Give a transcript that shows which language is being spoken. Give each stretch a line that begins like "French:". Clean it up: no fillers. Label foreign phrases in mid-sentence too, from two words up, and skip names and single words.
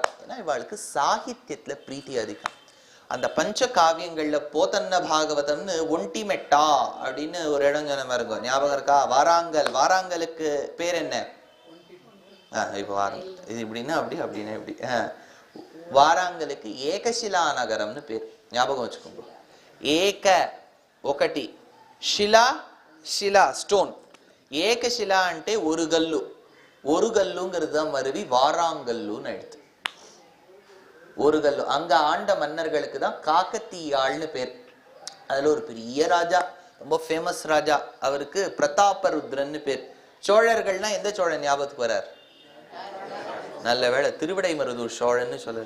Tamil: ஏன்னா இவளுக்கு சாகித்யத்துல பிரீத்தி அதிகம். அந்த பஞ்ச காவியங்கள்ல போதன்ன பாகவதம்னு ஒண்டி மெட்டா அப்படின்னு ஒரு இடம் சொன்ன மாதிரி இருக்கும். ஞாபகம் இருக்கா? வாராங்கல். வாராங்கலுக்கு பேர் என்ன? இப்ப வாரங்கல் இது இப்படின்னா அப்படி, அப்படின்னா இப்படி. வாராங்கலுக்கு ஏகசிலா நகரம்னு பேர். ஞாபகம் வச்சுக்கோங்க. ஏக
Telugu: ఒకటి, శిలా శిలా స్టోన్. ఏకశిలా అంటే
Tamil: ஒரு கல்லு. ஒரு கல்லுங்கிறது தான் மருவி வாராங்கல்லுன்னு எடுத்து. ஒரு கல்லு. அங்க ஆண்ட மன்னர்களுக்கு தான் காக்கத்தீயாள்னு பேர். அதுல ஒரு பெரிய ராஜா, ரொம்ப ஃபேமஸ் ராஜா, அவருக்கு பிரதாபருத்ரன்னு பேர். சோழர்கள்னா எந்த சோழன் ஞாபகத்துக்கு வரார்? நல்ல வேளை திருவிடை மருதூர் சோழன்னு சொல்லல.